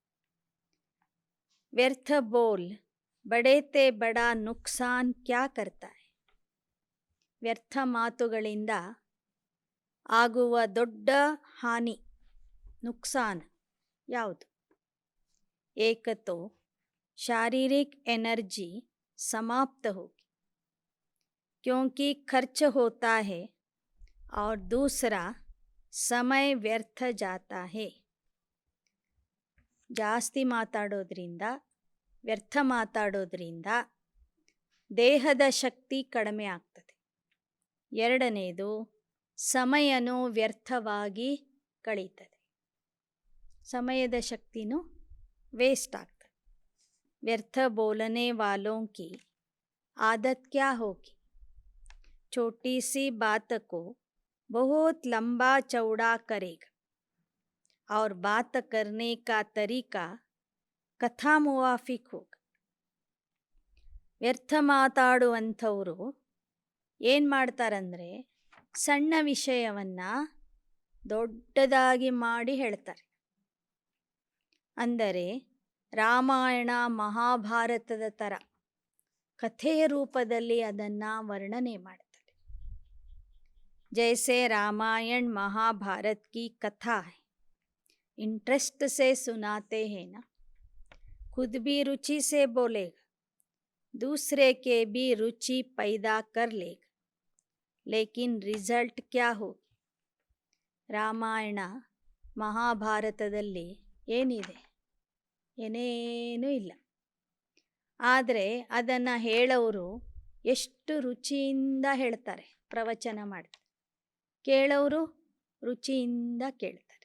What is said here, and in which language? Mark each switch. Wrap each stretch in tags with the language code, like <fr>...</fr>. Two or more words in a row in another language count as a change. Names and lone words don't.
<hi>व्यर्थ बोल बढ़ते बड़ा नुकसान क्या करता है.</hi> <kn>ವ್ಯರ್ಥ ಮಾತುಗಳಿಂದ ಆಗುವ ದೊಡ್ಡ ಹಾನಿ, ನುಕ್ಸಾನ್ ಯಾವುದು?</kn> <hi>एक तो शारीरिक एनर्जी समाप्त होगी क्योंकि खर्च होता है और दूसरा समय व्यर्थ जाता है.</hi> <kn>ಜಾಸ್ತಿ ಮಾತಾಡೋದ್ರಿಂದ, ವ್ಯರ್ಥ ಮಾತಾಡೋದ್ರಿಂದ ದೇಹದ ಶಕ್ತಿ ಕಡಿಮೆ ಆಗ್ತದೆ. ಎರಡನೇದು, ಸಮಯನೂ ವ್ಯರ್ಥವಾಗಿ ಕಳೀತದೆ, ಸಮಯದ ಶಕ್ತಿನೂ ವೇಸ್ಟ್ ಆಗ್ತದೆ.</kn> <hi>व्यर्थ बोलने वालों की आदत क्या होगी? छोटी सी बात को बहुत लंबा चौड़ा करेगा और बात करने का तरीका कथा मुवाफिक होगा.</hi> <kn>ವ್ಯರ್ಥ ಮಾತಾಡುವಂಥವರು ಏನು ಮಾಡ್ತಾರಂದರೆ, ಸಣ್ಣ ವಿಷಯವನ್ನು ದೊಡ್ಡದಾಗಿ ಮಾಡಿ ಹೇಳ್ತಾರೆ. ಅಂದರೆ ರಾಮಾಯಣ ಮಹಾಭಾರತದ ಥರ ಕಥೆಯ ರೂಪದಲ್ಲಿ ಅದನ್ನು ವರ್ಣನೆ ಮಾಡ್ತಾರೆ.</kn> <hi>जैसे रामायण महाभारत की कथा है, इंटरेस्ट से सुनाते है ना, खुद भी रुचि से बोलेगा, दूसरे के भी रुचि पैदा कर लेगा, लेकिन रिजल्ट क्या होगी?</hi> <kn>ರಾಮಾಯಣ ಮಹಾಭಾರತದಲ್ಲಿ ಏನಿದೆ? ಏನೇನೂ ಇಲ್ಲ. ಆದರೆ ಅದನ್ನು ಹೇಳೋರು ಎಷ್ಟು ರುಚಿಯಿಂದ ಹೇಳ್ತಾರೆ, ಪ್ರವಚನ ಮಾಡ್ತಾರೆ. ಕೇಳೋರು ರುಚಿಯಿಂದ ಕೇಳ್ತಾರೆ.</kn>